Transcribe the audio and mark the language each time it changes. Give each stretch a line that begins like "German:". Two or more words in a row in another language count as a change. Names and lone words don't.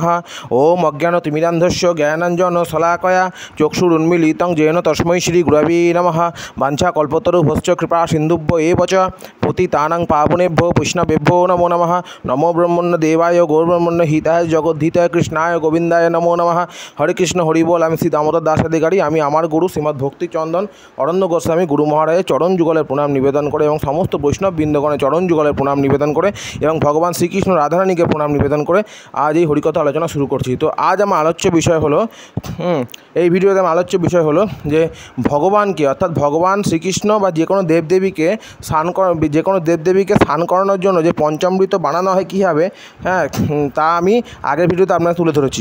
Sanskrit: ओम अज्ञानतिमिरान्धस्य ज्ञानाञ्जनशलाकया चक्षुरुन्मीलितं येन तस्मै श्रीगुरवे नमः। वाञ्छाकल्पतरुभ्यश्च कृपा सिन्धुभ्यो एव च पतितानां पावनेभ्यो वैष्णवेभ्यो नमो नमः। नमो ब्रह्मण्य देवाय गौरब्रह्मण्य हिताय जगद्धिताय कृष्णाय गोविंदाय नमो नमः।
Bangla: হরে কৃষ্ণ হরি বোল। আমি শ্রী দামোদর দাস অধিকারী। আমি আমার গুরু শ্রীমৎ ভক্তিচন্দন অরণ্য গোস্বামী গুরু মহারাজের চরণ যুগলের প্রণাম নিবেদন করে এবং সমস্ত বৈষ্ণব বৃন্দগণের চরণ যুগলের প্রণাম নিবেদন করে এবং ভগবান শ্রীকৃষ্ণ রাধারানীকে প্রণাম নিবেদন করে আজ এই হরিকথা আলোচনা শুরু করছি। তো আজ আমার আলোচ্য বিষয় হলো এই ভিডিওতে আমার আলোচ্য বিষয় হলো যে ভগবানকে অর্থাৎ ভগবান শ্রীকৃষ্ণ বা যে কোনো দেবদেবীকে স্নান করানোর জন্য যে পঞ্চামৃত বানানো হয় কীভাবে, তা আমি আগের ভিডিওতে আপনারা তুলে ধরেছি।